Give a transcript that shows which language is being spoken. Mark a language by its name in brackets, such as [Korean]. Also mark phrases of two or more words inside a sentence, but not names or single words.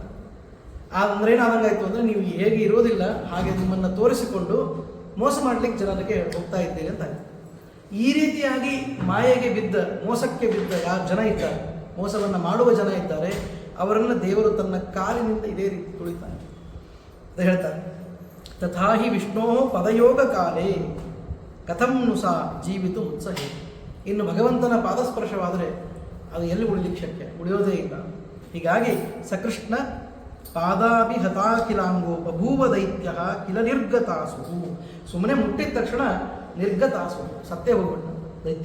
[Kannada] ಅಂದ್ರೆ ಏನಾದಂಗಾಯ್ತು ಅಂದರೆ ನೀವು ಹೇಗೆ ಇರೋದಿಲ್ಲ ಹಾಗೆ ನಿಮ್ಮನ್ನು ತೋರಿಸಿಕೊಂಡು ಮೋಸ ಮಾಡಲಿಕ್ಕೆ ಜನರಿಗೆ ಹೋಗ್ತಾ ಇದ್ದೀರಿ ಅಂತ. ಈ ರೀತಿಯಾಗಿ ಮಾಯೆಗೆ ಬಿದ್ದ, ಮೋಸಕ್ಕೆ ಬಿದ್ದ ಯಾವ ಜನ ಇದ್ದಾರೆ, ಮೋಸವನ್ನು ಮಾಡುವ ಜನ ಇದ್ದಾರೆ, ಅವರನ್ನು ದೇವರು ತನ್ನ ಕಾಲಿನಿಂದ ಇದೇ ರೀತಿ ತುಳಿತಾನೆ ಅಂತ ಹೇಳ್ತಾರೆ. [Sanskrit] ತಥಾಹಿ ವಿಷ್ಣೋ ಪದಯೋಗ ಕಾಲೇ ಕಥಂ ನುಸಾ ಜೀವಿತು ಉತ್ಸಹಿ. [Kannada] ಇನ್ನು ಭಗವಂತನ ಪಾದಸ್ಪರ್ಶವಾದರೆ ಅದು ಎಲ್ಲಿ ಉಳಿಲಿಕ್ಕೆ ಶಕ್ಯ? ಉಳಿಯೋದೇ ಇಲ್ಲ. [Sanskrit] ಹೀಗಾಗಿ ಸಕೃಷ್ಣ ಪಾದಾಭಿಹತಾಖಿಲಾಂಗೋ ಬಭೂವ ದೈತ್ಯ ಕಿಲ ನಿರ್ಗತಾಸು. [Kannada] ಸುಮ್ಮನೆ ಮುಟ್ಟಿದ ತಕ್ಷಣ ನಿರ್ಗತಾಸು, ಸತ್ಯ ಹೋಗ್ಬಿಟ್ಟು ದೈತ್ಯ.